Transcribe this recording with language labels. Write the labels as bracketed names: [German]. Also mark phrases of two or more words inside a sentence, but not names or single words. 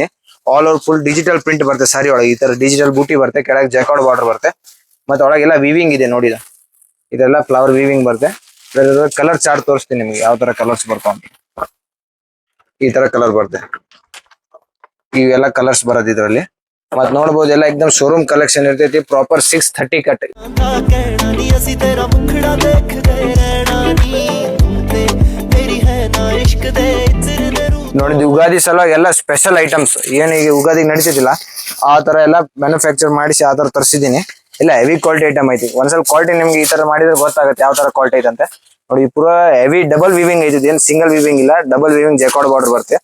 [English] All over full digital print [Kannada] ಬರುತ್ತೆ ಸಾರಿ ಒಳಗೆ. ಈ ತರ ಡಿಜಿಟಲ್ ಬೂಟಿ ಬರುತ್ತೆ, ಕೆಳಗೆ [English] jacquard border [Kannada] ಬರುತ್ತೆ, ಮತ್ತೆ ಒಳಗೆಲ್ಲ ವೀವಿಂಗ್ ಇದೆ ನೋಡಿ. ಇದೆಲ್ಲ [English] flower weaving [Kannada] ಬರುತ್ತೆ. [English] colour chart [Kannada] ತೋರಿಸ್ತೀನಿ ನಿಮ್ಗೆ, ಯಾವ ತರ ಕಲರ್ಸ್ ಬರ್ತಾವ. ಈ ತರ ಕಲರ್ ಬರುತ್ತೆ, ಇವೆಲ್ಲ ಕಲರ್ಸ್ ಬರೋದು ಇದರಲ್ಲಿ. ಮತ್ ನೋಡ್ಬೋದು ಎಲ್ಲ ಎಕ್ದಮ್ [English] showroom collection [Kannada] ಇರ್ತೈತಿ. [English] Proper 630 cut. [Punjabi] ਕਹਿਣਾ ਨੀ ਅਸੀ ਤੇਰਾ ਮੁਖੜਾ ਦੇਖਦੇ ਰਹਿਣਾ ਨੀ ਤੂ ਤੇ ਮੇਰੀ ਹੈ ਨਾ ਇਸ਼ਕ ਦੇ ਇਤਰ ਦੇ ਰੂ [Kannada] ನೋಡಿದ್ ಯುಗಾದಿ ಸಲುವಾಗಿ ಎಲ್ಲ [English] special items [Kannada] ಏನ್ ಈಗ ಯುಗಾದಿಗೆ ನಡೀತಿದಿಲ್ಲ ಆ ತರ ಎಲ್ಲ ಮ್ಯಾನುಫ್ಯಾಕ್ಚರ್ ಮಾಡಿಸಿ ಆ ತರ ತರಿಸಿದೀನಿ. ಎಲ್ಲ [English] heavy quality item [Kannada] ಐತಿ. ಒಂದ್ಸಲ ಕ್ವಾಲಿಟಿ ನಿಮ್ಗೆ ಈ ತರ ಮಾಡಿದ್ರೆ ಗೊತ್ತಾಗುತ್ತೆ ಯಾವ ತರ ಕ್ವಾಲಿಟಿ ಐತೆ ಅಂತ. ನೋಡಿ ಪೂರಾ [English] heavy double weaving [Kannada] ಐತಿ, ಏನ್ [English] single weaving [Kannada] ಇಲ್ಲ, [English] double weaving jacquard border [Kannada] ಬರುತ್ತೆ.